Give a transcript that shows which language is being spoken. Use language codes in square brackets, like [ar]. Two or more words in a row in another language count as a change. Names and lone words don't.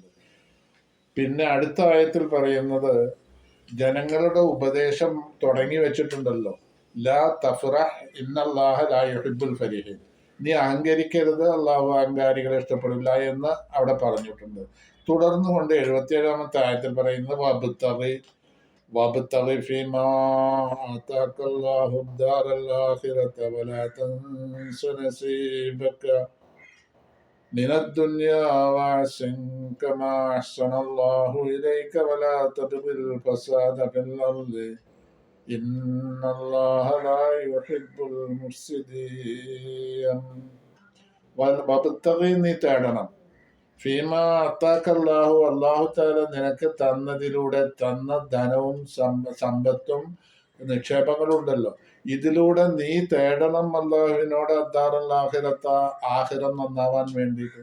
[ml] പിന്നെ അടുത്ത ആയത്തിൽ പറയുന്നത് ജനങ്ങളുടെ ഉപദേശം തുടങ്ങി വെച്ചിട്ടുണ്ടല്ലോ, [ar] لا تفرح إن الله لا يحب الفرحين, [ml] നീ അഹങ്കരിക്കരുത്, അള്ളാഹു അഹങ്കാരികളെ ഇഷ്ടപ്പെടില്ല എന്ന് അവിടെ പറഞ്ഞിട്ടുണ്ട്. തുടർന്നു കൊണ്ട് 77-ാമത്തെ ആയത്തിൽ പറയുന്നത് [ar] وابتغ فيما آتاك الله الدار الآخرة ولا تنس نصيبك من الدنيا وأحسن كما أحسن الله إليك ولا تبغ الفساد في الأرض إن الله لا يحب المفسدين. [ml] وابتغ നീ തേടണം, [ar] فيما آتاك الله, [ml] അള്ളാഹു താല നിനക്ക് തന്നതിലൂടെ, തന്ന ധനവും സമ്പത്തും നിക്ഷേപങ്ങളും ഉണ്ടല്ലോ, ഇതിലൂടെ നീ തേടണം അള്ളാഹുവിനോട് [ar] الدار الآخرة [ml] നന്നാവാൻ വേണ്ടിയിട്ട്.